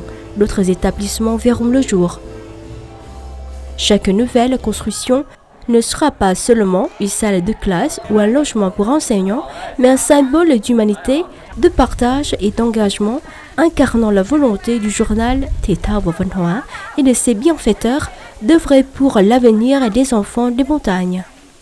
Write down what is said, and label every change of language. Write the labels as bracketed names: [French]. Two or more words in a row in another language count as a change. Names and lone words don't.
[French] D'autres établissements verront le jour. Chaque nouvelle construction ne sera pas seulement une salle de classe ou un logement pour enseignants, mais un symbole d'humanité, de partage et d'engagement, incarnant la volonté du journal Thể thao và Văn hóa et de ses bienfaiteurs d'œuvrer pour l'avenir des enfants des montagnes.